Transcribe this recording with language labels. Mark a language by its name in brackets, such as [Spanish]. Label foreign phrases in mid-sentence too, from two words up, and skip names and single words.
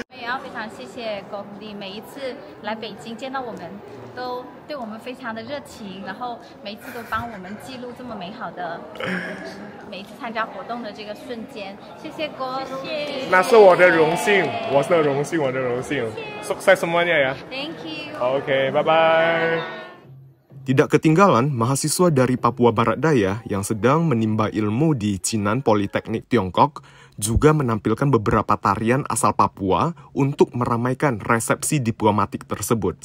[Chinese] 也要非常谢谢高迪，每一次来北京见到我们，都对我们非常的热情，然后每一次都帮我们记录这么美好的每一次参加活动的这个瞬间。谢谢高迪，那是我的荣幸，我的荣幸 ， [Indonesian] sukses semuanya ya. [English] Thank you. Oke, bye bye. [Indonesian] Tidak ketinggalan, mahasiswa dari Papua Barat Daya yang sedang menimba ilmu di Jinan Politeknik Tiongkok juga menampilkan beberapa tarian asal Papua untuk meramaikan resepsi diplomatik tersebut.